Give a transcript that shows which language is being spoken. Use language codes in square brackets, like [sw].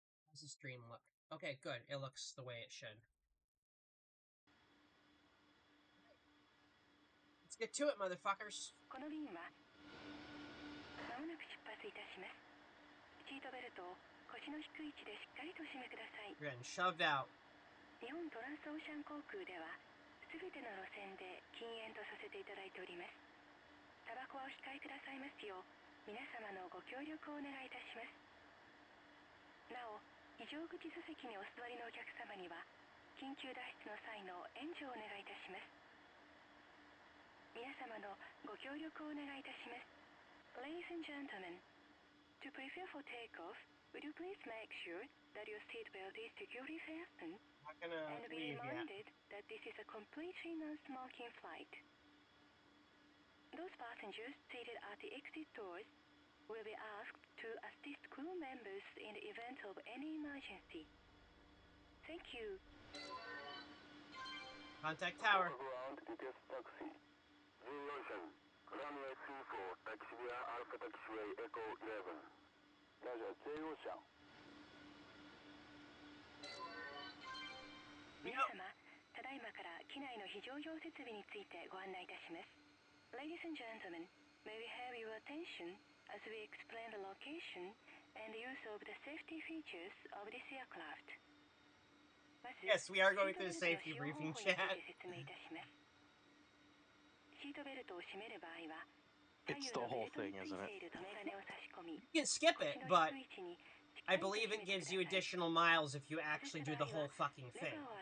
[en] How's the stream look? Okay, good. It looks the way it should. Let's get to it, motherfuckers. [ja] この便はまもなく出発いたします。シートベルトを腰の低い位置でしっかりと締めください。 [en] You're getting shoved out. [ja] 日本トランスオーシャン航空では全ての路線で禁煙とさせていただいております。タバコはお控えくださいますよう皆様のご協力をお願いいたします。なお、非常口座席にお座りのお客様には緊急脱出の際の援助をお願いいたします。皆様のご協力をお願いいたします。 [en] Ladies and gentlemen, to prepare for takeoff, would you please make sure that your seatbelt is securely fastened Not gonna and be leave yet. reminded that this is a completely non-smoking flight. Those passengers seated at the exit doors will be asked to assist crew members in the event of any emergency. Thank you. Contact tower. Ground GTX taxi. Ocean. Runway 34, taxiway Alpha Taxiway Echo 11. Roger, J Ocean. [ja] 皆様、ただいまから機内の非常用設備についてご案内いたします。 [en] Ladies and gentlemen, may we have your attention as we explain the location and the use of the safety features of this aircraft. Yes, we are going through the safety briefing chat. [ja] 説明いたします。シートベルトを締める場合は、 [en] It's the whole thing, isn't it? You can skip it, but I believe it gives you additional miles if you actually do the whole fucking thing.